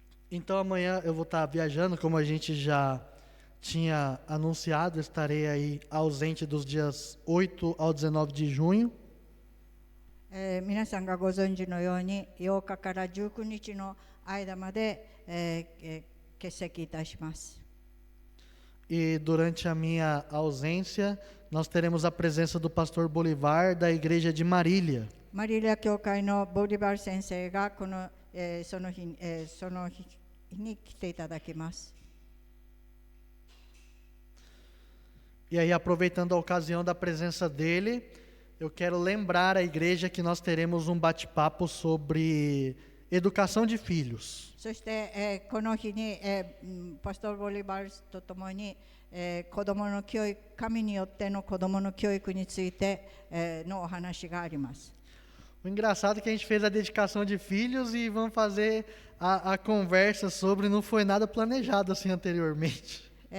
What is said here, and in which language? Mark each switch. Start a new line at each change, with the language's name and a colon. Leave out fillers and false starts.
Portuguese: Então amanhã eu vou estar viajando, como a gente já tinha anunciado, estarei aí ausente dos dias 8 ao 19 de junho.
Japanese: 皆さんがご存知のように、8日から19日の間まで、欠席いたします。
Portuguese: E durante a minha ausência, nós teremos a presença do pastor Bolivar da igreja de Marília.
Japanese: マリリア教会のボリバル先生がその日に来ていただきます。
Portuguese: E aí, aproveitando a ocasião da presença dele, eu quero lembrar a igreja que nós teremos um bate-papo sobre educação de filhos.
Japanese: そして、この日に、パストル・ボリバルとともに、子どもの教育、神によっての子どもの教育について、のお話があります。
Portuguese: O engraçado é que a gente fez a dedicação de filhos e vamos fazer a conversa sobre, não foi nada planejado assim anteriormente.